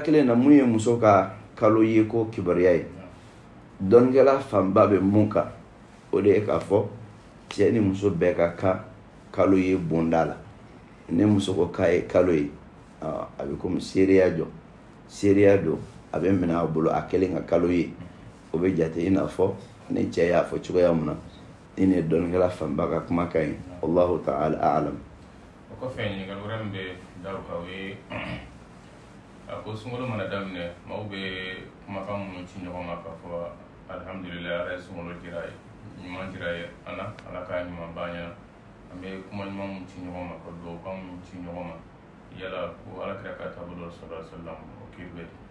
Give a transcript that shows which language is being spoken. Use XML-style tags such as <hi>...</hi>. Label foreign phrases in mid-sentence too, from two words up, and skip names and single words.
<bm>kelen na mun ye muso ka kalo ye ko kibaruya ye dɔnnikɛla fanba bɛ mun kan o de ye k'a fɔ cɛ ni muso bɛɛ ka kan kalo ye bonda la ne muso ko k'a ye kalo ye a bɛ komi seereya don a bɛ minɛ a bolo a kelen ka kalo ye o bɛ jate i n'a fɔ ne cɛ y'a fɔ cogoya min na ni ne dɔnnikɛla fanba ka kumakan ye</bm> <ar>الله تعالى أعلم.</ar> <bm>O kɔfɛ ɲininkali wɛrɛ min bɛ da o kan o ye a ko sunkalo mana daminɛ maaw bɛ kumakan minnu ci ɲɔgɔn ma k'a fɔ alhamdulilayi ala ye sunkalo dira ye ɲuman dira ye ala k'a ɲuman b'an ɲɛna an bɛ kuma ɲuman minnu ci ɲɔgɔn ma ka duwawukan minnu ci ɲɔgɔn ma yala ko ala kira ka taabolo</bm> <ar>صلى الله عليه وسلم</ar> <bm>o k'i bɛ</bm>